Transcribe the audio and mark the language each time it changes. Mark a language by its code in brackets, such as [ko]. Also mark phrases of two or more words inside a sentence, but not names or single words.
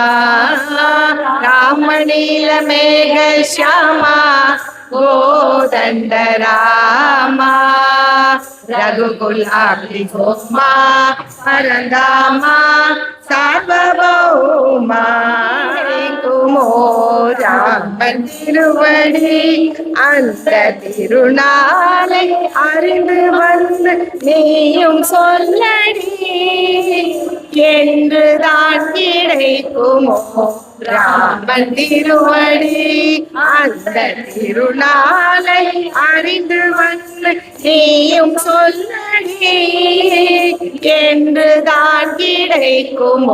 [te] రామనీల మేఘ శ్యామ గోదండ రామ, రఘుకులాభి సోమా పరందామా సార్వభౌమా. [ta] ராமன் திருவடி அந்த திருநாளை அறிந்து வந்து நீயும் சொல்லடி என்றுதான் கிடைக்குமோ. ராமன் திருவடி அந்த திருநாளை அறிந்து வந்து நீயும் சொல்லடி என்றுதான் கிடைக்குமோ.